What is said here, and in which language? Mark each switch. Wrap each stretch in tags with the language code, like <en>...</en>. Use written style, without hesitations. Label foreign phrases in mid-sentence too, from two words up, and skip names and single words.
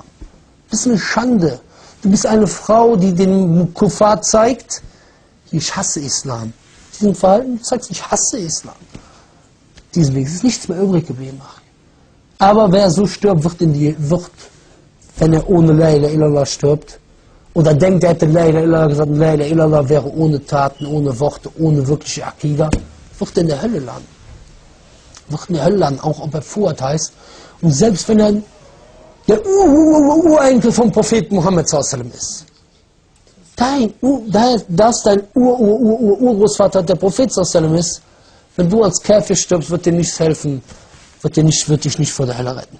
<de>Du bist eine Schande. Du bist eine Frau, die den Kuffar zeigt, ich hasse Islam. Diesen Verhalten zeigt, ich hasse Islam. Deswegen ist nichts mehr übrig geblieben. Aber wer so stirbt, wird, wenn er ohne</de> <ar>لا إله إلا الله</ar> <de>stirbt, oder denkt, er hätte</de> <ar>لا إله إلا الله</ar> <de>gesagt,</de> <ar>لا إله إلا الله</ar> <de>wäre ohne Taten, ohne Worte, ohne wirkliche Akida, wird in der Hölle landen. Wird in der Hölle landen, auch ob er Fuad heißt. Und selbst wenn er der Urenkel vom Propheten Muhammad ist. Dein Urgroßvater der Prophet ist, wenn du als Kafir stirbst, wird dir nichts helfen, wird dich nicht vor der Hölle retten.</de>